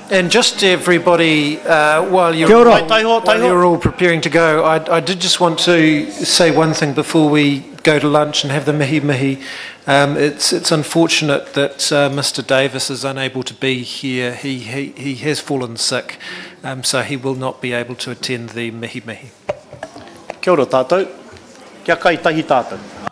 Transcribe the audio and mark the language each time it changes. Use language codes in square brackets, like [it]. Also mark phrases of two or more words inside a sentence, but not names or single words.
[en] And just everybody, while you're all preparing to go, I did just want to say one thing before we go to lunch and have the mihi. It's unfortunate that Mr. Davis is unable to be here. He has fallen sick, so he will not be able to attend the mihi. [mi] Kia ora tātou. Kia kai tahi tātou.